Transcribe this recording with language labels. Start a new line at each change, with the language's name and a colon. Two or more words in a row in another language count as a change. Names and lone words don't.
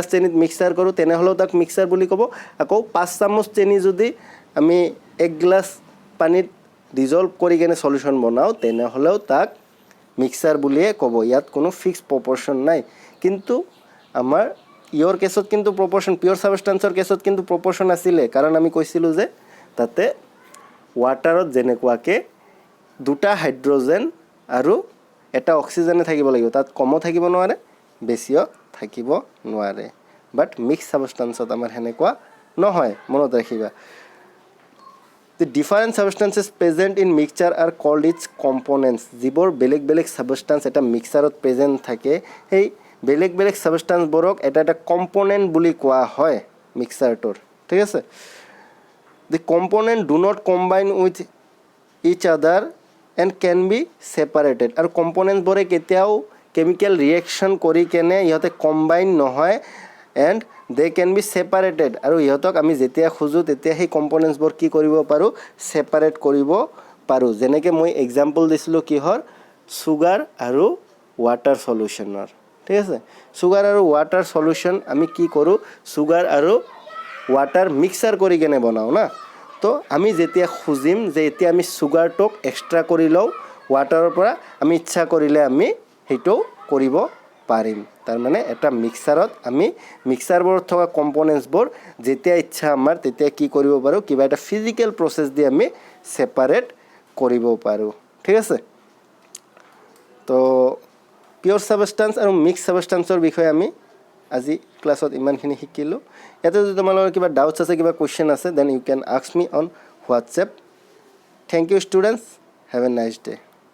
Assamese: চেনিত মিক্সার কৰো তেনে হলো তাক মিক্সার বুলি কব আকৌ 5 চামুচ চেনি যদি আমি 1 গ্লাস পানীত ডিজলভ কৰি কেনে সলিউশন বনাও তেনে হলো তাক মিক্সার বুলিয়ে কব ইয়াত কোনো
English: fixed proportion
Assamese: নাই কিন্তু আমাৰ ইয়ৰ কেছত কিন্তু প্রপোর্শন পিওর সাবস্টেন্সৰ কেছত কিন্তু প্রপোর্শন আছিল কাৰণ আমি কৈছিলো যে তাতে ওয়াটাৰত যেনেকুৱাকে দুটা হাইড্রোজেন আৰু এটা অক্সিজেনে থাকিব লাগিব তাত কম থাকিব নোৱাৰে বেছিও থাকিব নোৱাৰে বাট মিক্স সাবস্টেন্সত আমাৰ হেনেকুৱা নহয় মনত ৰাখিবা
English: the different substances present in mixture are called its components
Assamese: যিবোৰ বেলেগ বেলেগ সাবস্টেন্স এটা মিক্সাৰত প্ৰেজেন্ট থাকে এই বেলেগ বেলেগ সাবস্টেন্স বোৰক এটা এটা কম্পোনেন্ট বুলি কোৱা হয় মিক্সাৰটোৰ ঠিক আছে
English: the component do not combine with each other and can be separated
Assamese: আৰু কম্পোনেন্টস বোৰে কেতিয়াও
English: chemical reaction
Assamese: কৰি কেনে ইহতে কম্বাইন নহয়
English: and they can be separated
Assamese: আৰু ইহতক আমি যেতিয়া খুজু তেতিয়া সেই কম্পোনেন্টস বোৰ কি কৰিব পাৰো সেপাৰেট কৰিব পাৰো যেনেকৈ মই এক্সাম্পল দিছিলো কিহৰ সুগার আৰু ওয়াটার সলিউশনৰ ঠিক আছে সুগার আৰু ওয়াটার সলিউশন আমি কি কৰো সুগার আৰু ওয়াটার মিক্সার কৰি কেনে বনাও না তো আমি যেতিয়া খুজিম যে এতিয়া আমি সুগারটক এক্সট্রা কৰি লও ওয়াটাৰৰ পৰা আমি ইচ্ছা কৰিলে আমি হেটো কৰিব পাৰিম তাৰ মানে এটা মিক্সাৰত আমি মিক্সাৰবোৰত থকা কম্পোনেন্টসবোৰ যেতিয়া ইচ্ছা আমাৰ তেতিয়া কি কৰিব পাৰো কিবা এটা
English: physical process
Assamese: দি আমি সেপাৰেট কৰিব পাৰো ঠিক আছে তো পিওর সাবস্টেন্স আৰু মিক্স সাবস্টেন্সৰ বিষয়ে আমি আজি ক্লাছত ইমানখিনি শিকিলো ইয়াতে যদি তোমালোকৰ কিবা ডাউটস আছে কিবা কোৱেশ্চন আছে
English: then you can ask me on WhatsApp thank you students have a nice day